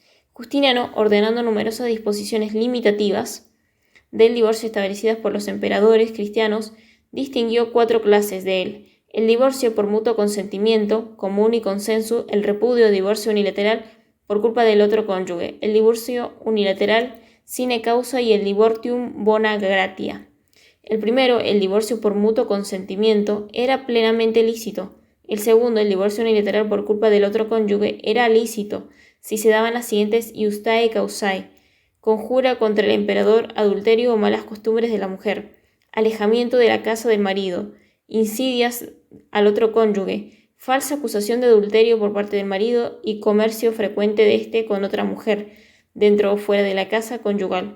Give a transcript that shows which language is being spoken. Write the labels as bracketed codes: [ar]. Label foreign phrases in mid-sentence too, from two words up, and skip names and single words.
[es] Justiniano, ordenando numerosas disposiciones limitativas del divorcio establecidas por los emperadores cristianos, distinguió 4 clases de él: el divorcio por mutuo consentimiento, común y consenso, el repudio o divorcio unilateral por culpa del otro cónyuge, el divorcio unilateral [la] sine causa [es] y el [la] divortium bona gratia. [es] El primero, el divorcio por mutuo consentimiento, era plenamente lícito. El segundo, el divorcio unilateral por culpa del otro cónyuge, era lícito si se daban las siguientes [la] iustae causae: [es] conjura contra el emperador, adulterio o malas costumbres de la mujer, alejamiento de la casa del marido, insidias al otro cónyuge, falsa acusación de adulterio por parte del marido y comercio frecuente de éste con otra mujer, dentro o fuera de la casa conyugal.